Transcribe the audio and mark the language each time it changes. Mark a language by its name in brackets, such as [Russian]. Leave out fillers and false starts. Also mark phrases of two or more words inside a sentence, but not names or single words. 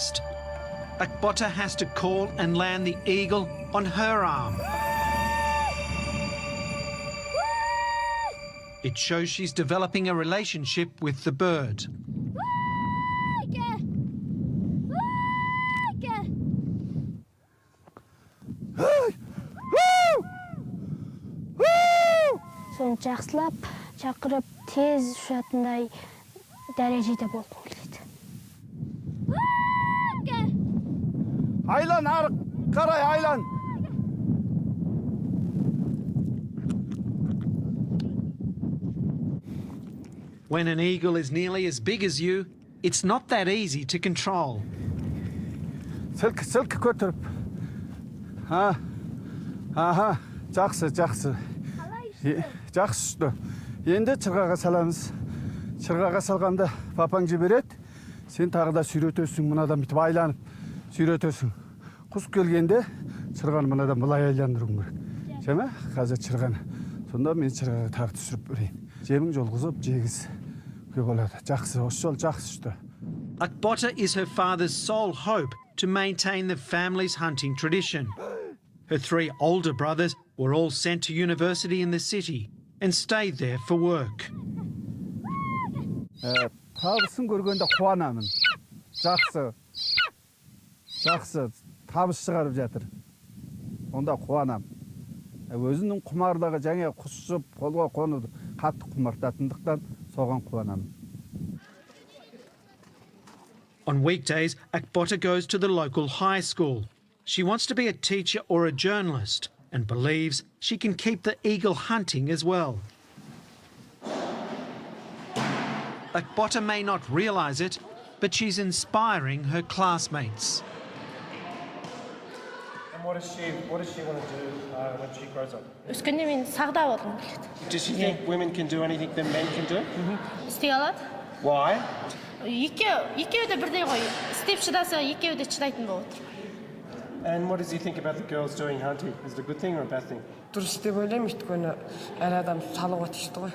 [English] Akbota has to call and land the eagle on her arm. It shows she's developing a relationship with the bird. [Kazakh] Соны жақсылап, шақырып, тез ұшатындай дәрежеде болғым келеді. Aylan arık, karay aylan. [English] When an eagle is nearly as big as you, it's not that easy to control. [Kazakh] Сылк көтіріп. Аха, жақсы. Жақсы ұшты. Енді чырғаға саламыз. Чырғаға салғанда папаң жібереді. Сен тағы да сүйретесің, мынадан бүйтіп айланып сүйретесің. Құс келгенде чырғаны мынадан былай айландыруың керек. Жема, қазір чырғаны. Сонда мен чырғаға тағы түсіріп берейін. Жемің жолғызып, жегіз. Көп болады. Жақсы, осы жол жақсы ұшты. [English] Akbota is her father's sole hope to maintain the family's hunting tradition. Her 3 older brothers were all sent to university in the city and stayed there for work. [Kazakh] Табысын көргенде қуанамын. Жақсы. Табыс шығарып жатыр. Онда қуанам. Өзінің құмарлығы жаңа құс ұшып, қолға қонуды қатты құмартатындықтан соған қуанамын. [English] On weekdays, Akbota goes to the local high school. She wants to be a teacher or a journalist and believes she can keep the eagle hunting as well. Akbota may not realise it, but she's inspiring her classmates. And what does she want to do when she grows up? [Kazakh] Өскенде мен сағда болғым келеді. [English] Does she think women can do anything that men can do? [Kazakh] Істей алады. [English] Why? [Kazakh] Екеуі де бірдей ғой. Істеп шыдаса, екеуі де шыдайтын болып отыр. [English] And what does he think about the girls doing hunting? Is it a good thing or a bad thing? [Kazakh] Дұрыс деп ойлаймын, өйткені әр адам салуға тиісті ғой.